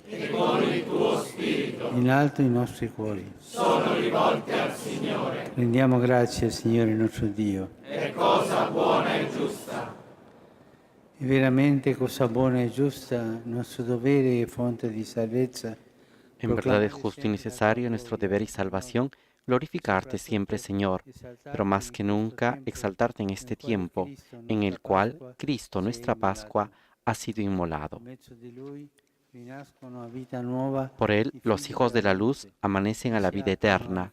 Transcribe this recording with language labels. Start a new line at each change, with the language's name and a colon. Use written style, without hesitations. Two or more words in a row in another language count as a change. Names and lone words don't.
Italian: E con il tuo spirito. In alto i nostri cuori. Sono rivolti al Signore. Rendiamo grazie al Signore nostro Dio. È cosa buona e giusta. È veramente cosa buona e giusta, nostro dovere e fonte di salvezza.
Spanish: En verdad es justo y necesario nuestro deber y salvación glorificarte siempre, Señor, pero más que nunca exaltarte en este tiempo en el cual Cristo, nuestra Pascua, ha sido inmolado. Por él, los hijos de la luz amanecen a la vida eterna.